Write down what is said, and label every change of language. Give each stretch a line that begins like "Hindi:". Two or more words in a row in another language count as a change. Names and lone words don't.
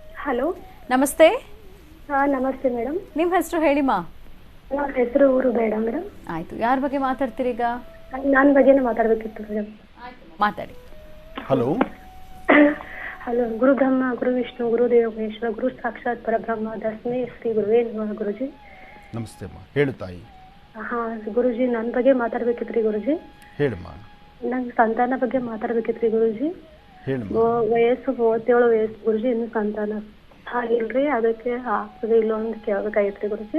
Kannada: ಹಲೋ. ಹಲೋ, ನಮಸ್ತೆ. ನಮಸ್ತೆ ಮೇಡಮ್. ನಿಮ್ಮ ಹೆಸರು ಹೇಳಿಮಾ? ನನ್ನ ಹೆಸರು ಊರು ಬೇಡ ಮೇಡಮ್. ಆಯ್ತು, ಯಾರ ಬಗ್ಗೆ ಮಾತಾಡ್ತೀರಿ ಈಗ? ನನ್ನ ಬಗ್ಗೆನೇ ಮಾತಾಡ್ಬೇಕಿತ್ತು ಮೇಡಮ್. ಮಾತಾಡಿ. ಹಲೋ
Sanskrit: ಹಲೋ. ಗುರು ಬ್ರಹ್ಮ ಗುರು ವಿಷ್ಣು ಗುರುದೇವ ಮಹೇಶ್ವರ ಗುರು ಸಾಕ್ಷಾತ್ ಪರಬ್ರಹ್ಮ ತಸ್ಮೈ ಶ್ರೀ ಗುರುವೇ ನಮಃ.
Kannada: ಗುರುಜಿ ನಮಸ್ತೆ ಅಮ್ಮ, ಹೇಳು ತಾಯಿ. ಗುರುಜಿ, ನನ್ನ ಬಗ್ಗೆ ಮಾತಾಡ್ಬೇಕಿತ್ರಿ ಗುರುಜಿ. ಹೇಳಮ್ಮ. ನಂಗೆ ಸಂತಾನ ಬಗ್ಗೆ ಮಾತಾಡ್ಬೇಕಿತ್ರಿ ಗುರುಜಿ. ಹೇಳಮ್ಮ. ವಯಸ್ಸು 37 ವಯಸ್ಸು ಗುರುಜಿ, ಇನ್ನು ಸಂತಾನ ಆಗಿಲ್ರಿ. ಅದಕ್ಕೆ ಆಗ್ತದೆ ಇಲ್ಲ ಅಂತ ಕೇಳ್ಬೇಕಾಗಿತ್ರಿ ಗುರುಜಿ.